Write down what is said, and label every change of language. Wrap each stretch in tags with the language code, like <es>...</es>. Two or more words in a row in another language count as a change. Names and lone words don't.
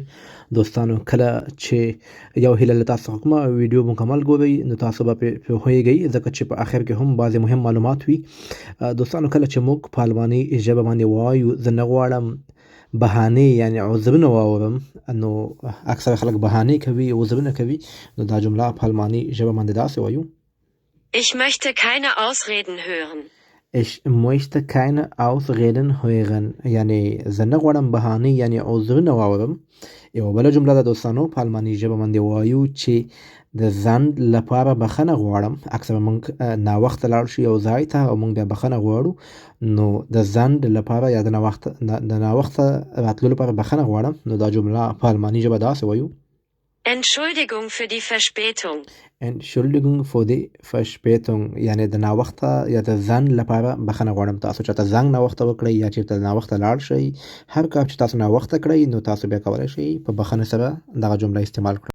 <ps>دوستانو، کله چې یو هیله له تاسو څخه کومه ویډیو مکمل ګورئ نو تاسو به پرې پوهیږئ، ځکه چې په آخر کې هم بعضې مهم معلومات وي. دوستانو، کله چې موږ په الماني ژبه باندې وایو زه نه غواړم بهانې یعنې عذرونه واورم، نو اکثره خلک بهانې کوي، عذرونه کوي. نو دا جمله په الماني ژبه باندې داسې وایو:</ps> <de>Ich möchte keine Ausreden hören. Ich möchte keine Ausreden hören.</de> <ps>یعنی زه نه غواړم بهانې یعنی عذرونه واورم. یوه بله جمله ده دوستانو، په الماني ژبه باندې وایو چې د ځنډ لپاره بخښنه غواړم. اکثره موږ ناوخته لاړ شو یو ځای ته او موږ بیا بخښنه غواړو، نو د ځنډ لپاره یا د ناوخته راتلو لپاره بخښنه غواړم. نو دا جمله په الماني ژبه داسې وایو:</ps> <de>Entschuldigung für die Verspätung. Entschuldigung für die Verspätung.</de> <ps>یعنی د ناوخته یا د ځنډ لپاره بخښنه غواړم. تاسو چاته زنګ ناوخته وکړئ یا چېرته ناوخته لاړ شئ، هر کار چې تاسو ناوخته کړئ نو تاسو بیا کولی شئ په بخښنې سره دغه جمله استعمال کړئ.</ps>